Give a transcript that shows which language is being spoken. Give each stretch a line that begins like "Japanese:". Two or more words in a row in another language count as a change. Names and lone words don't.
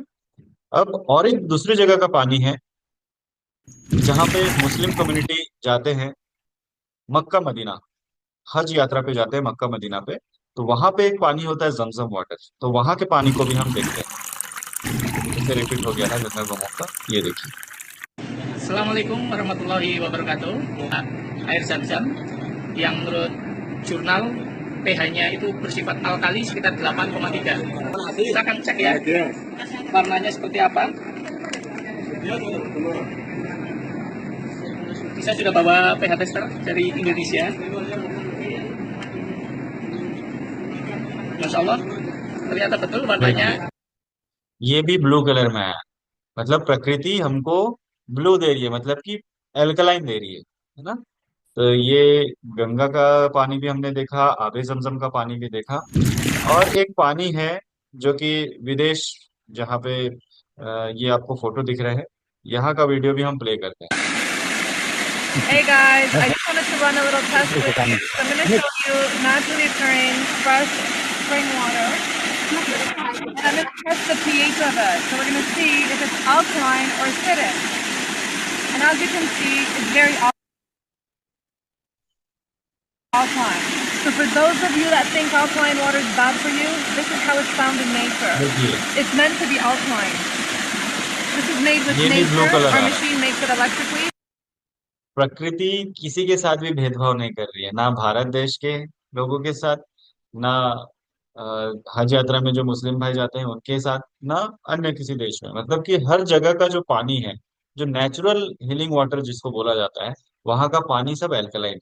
Hindi: अब और एक दूसरी जगह का पानी है जहाँ पे
English: Muslim community
Hindi: जाते हैं, मक्का मदीना, हज यात्रा पे जाते हैं मक्का मदीना पे। तो वहां पे एक पानी होता है जमजम वाटर, तो वहां के पानी को भी हम देखते हैं। जैसे रिपीट हो गया था गंगा गोमुख का, ये देखिए।
Arabic: السلام عليكم ورحمة الله وبركاته.
Indonesian: Air zam-zam yang menurut jurnal pH-nya itu bersifat alkali sekitar 8,3. Kita akan cek ya warnanya seperti apa. Saya sudah bawa pH tester dari Indonesia.
Arabic: ما شاء الله,
Indonesian: ternyata betul warnanya.
Hindi: ये भी
English: blue colour
Hindi: में है, मतलब प्रकृति हमको ब्लू दे रही है, मतलब कि एल्कलाइन दे रही है ना। तो ये गंगा का पानी भी हमने देखा, आबे जमजम का पानी भी देखा। और एक पानी है जो कि विदेश, जहाँ पे ये आपको फोटो दिख रहे हैं, यहाँ का वीडियो भी हम प्ले करते हैं।
English: Hey guys, I just wanted to run a little test with you. So I'm going to show you naturally occurring fresh spring water. And I'm going to test the pH of it. So we're going to see if it's alkaline or acidic. And as you can see, it's very alkaline. So for those of you that think alkaline water is bad for you, this is how it's found in nature.
Hindi: देखिए,
English: It's meant to be alkaline. This is made with
Hindi: ये भी ब्लू
English: nature.
Hindi: कलर
English: Our
Hindi: आ रहा है।
English: machine makes it electrically.
Hindi: प्रकृति किसी के साथ भी भेदभाव नहीं कर रही है, ना भारत देश के लोगों के साथ, ना अ, हज यात्रा में जो मुस्लिम भाई जाते हैं उनके साथ, ना अन्य किसी देश में। मतलब कि हर जगह का जो पानी है, जो
English: natural healing water
Hindi: जिसको बोला जाता है, वहां का पानी सब एल्कलाइन।